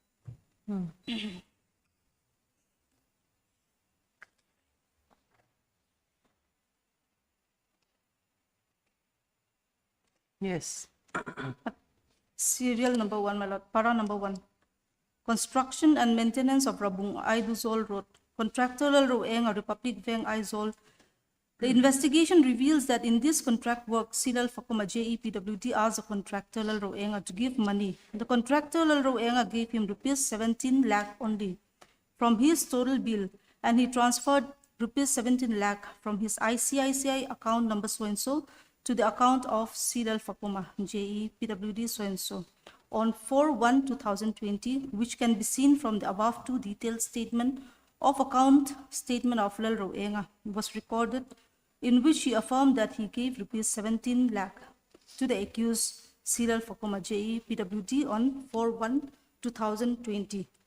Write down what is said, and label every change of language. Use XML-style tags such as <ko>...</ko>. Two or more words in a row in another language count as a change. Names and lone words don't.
<en>Yes. Serial number 1, my lord, para number 1. Construction and maintenance of Rabung Aiduzol Road. Contractor Lel Roenga, Republic Bank Aizol. The investigation reveals that in this contract work, Silal Fakuma JEPWD asked the contractor Lel Roenga to give money. The contractor Lel Roenga gave him rupees 17 lakh only from his total bill, and he transferred rupees 17 lakh from his ICICI account number so-and-so to the account of Silal Fakuma JEPWD so-and-so on 4/1/2020, which can be seen from the above two detailed statement of account statement of Lel Roenga was recorded, in which he affirmed that he gave rupees 17 lakh to the accused Silal Fakuma JEPWD on 4/1/2020.</en>